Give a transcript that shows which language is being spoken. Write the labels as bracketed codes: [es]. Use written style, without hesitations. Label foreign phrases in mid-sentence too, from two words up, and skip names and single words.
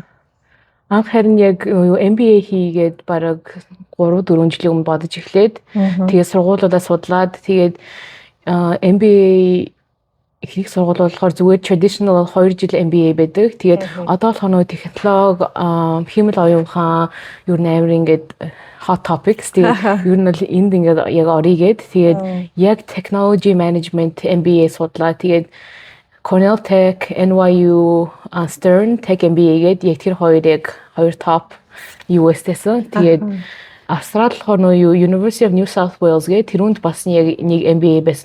[mn] Анх харин яг MBA хийгээд бараг 3-4 жилийн өмнө бодож эхлээд тэгээд сургуулиудаа судлаад тэгээд MBA их сургууль болохоор зүгээр traditional 2 жил MBA байдаг. Тэгээд одоо болохоор технологи, химэл оюун ухаан, ер нь амар ингээд [en] hot topics [mn] тэгээд ер нь бол энд ингээд яг орийгээд тэгээд яг [en] technology management MBA [mn] судлаа. Тэгээд Cornell Tech, NYU, Stern Tech MBA гээд яг тэр хоёр top US-тэйсэн. Тэгээд Австрали болохоор нөө University of New South Wales гээд тэрүүнд бас яг нэг MBA байсан.